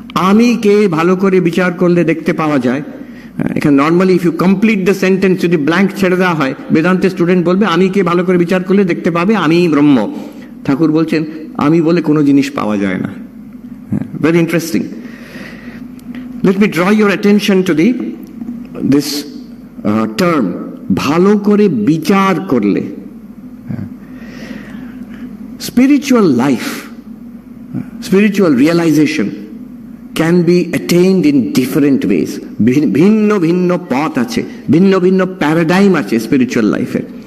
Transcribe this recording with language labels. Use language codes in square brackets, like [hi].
[bn] আমি কে ভালো করে বিচার করলে দেখতে পাওয়া যায়। এখানে normally [en] if you complete the sentence, [bn] যদি ব্ল্যাঙ্ক ছেড়ে দেওয়া হয়, বেদান্তের স্টুডেন্ট বলবে আমি কে ভালো করে বিচার করলে দেখতে পাবে আমি ব্রহ্ম। ঠাকুর বলছেন আমি বলে কোনো জিনিস পাওয়া যায় না। [en] Very interesting. Let me draw your attention to this term, [bn] ভালো করে বিচার করলে। [en] Spiritual life, spiritual realization can be attained in different ways. [bn] ভিন্ন ভিন্ন পথ আছে, ভিন্ন ভিন্ন প্যারাডাইম আছে স্পিরিচুয়াল লাইফের।